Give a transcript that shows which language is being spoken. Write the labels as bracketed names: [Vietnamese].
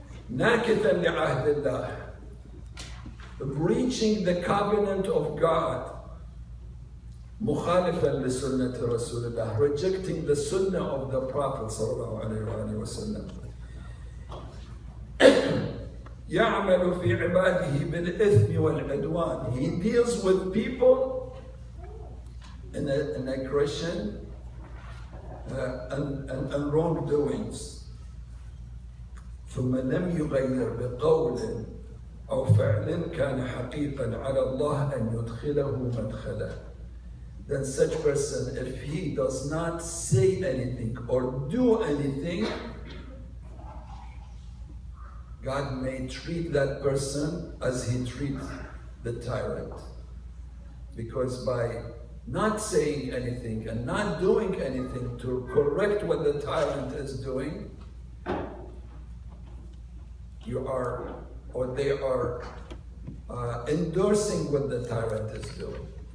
[Arabic] ناكثا لعهد الله, [English] breaching the covenant of God. [Arabic] مخالفا لسنة رسول الله, [English] rejecting the sunnah of the Prophet sallallahu alaihi wasallam. [Arabic] يعمل في عباده بالإثم والعدوان. [English] He deals with people in aggression and wrongdoings. [Arabic] ثم لم يغير بقول أو فعل كان حقيقا على الله أن يدخله مدخله. [English] Then such person, if he does not say anything or do anything, God may treat that person as he treats the tyrant. Because by not saying anything and not doing anything to correct what the tyrant is doing, you are, or they are endorsing what the tyrant is doing.